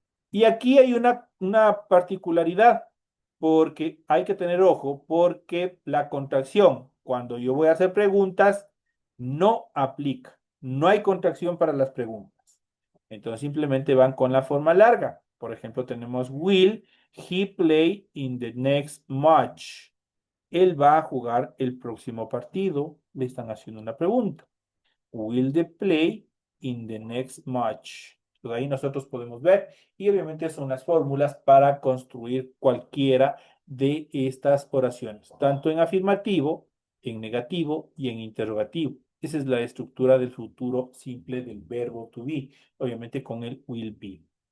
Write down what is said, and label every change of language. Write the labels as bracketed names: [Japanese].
[Spanish] Y aquí hay una particularidad, porque hay que tener ojo, porque la contracción, cuando yo voy a hacer preguntas, no aplica. No hay contracción para las preguntas. Entonces simplemente van con la forma larga. Por ejemplo, tenemos [English] will he play in the next match? [Spanish] Él va a jugar el próximo partido. Le están haciendo una pregunta. [English] Will they play in the next match? [Spanish] Entonces ahí nosotros podemos ver y obviamente son las fórmulas para construir cualquiera de estas oraciones, tanto en afirmativo, en negativo y en interrogativo. Esa es la estructura del futuro simple del verbo to be, obviamente con el will be.